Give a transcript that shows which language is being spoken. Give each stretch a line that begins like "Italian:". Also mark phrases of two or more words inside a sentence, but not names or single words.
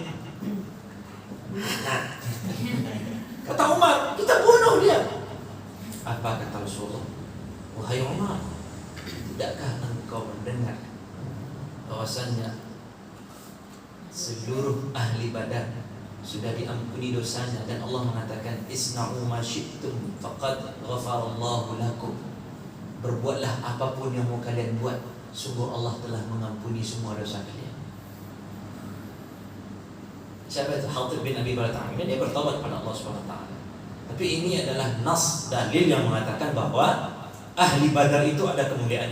Indonesian: Nah, kata Umar, kita bunuh dia. Apa kata Rasulullah? Wahai Umar, tidakkah engkau mendengar bahwasannya seluruh ahli Badar sudah diampuni dosanya, dan Allah mengatakan
Arabic: اصنعوا ما شئتم فقد غفر الله لكم.
Indonesian: Berbuatlah apapun yang mau kalian buat, sungguh Allah telah mengampuni semua dosa kalian. Siapa itu? Hatib bin Abi Balta'ah. Ini dia bertobat kepada Allah SWT. Tapi ini adalah nas, dalil yang mengatakan bahwa ahli Badar itu ada kemuliaan.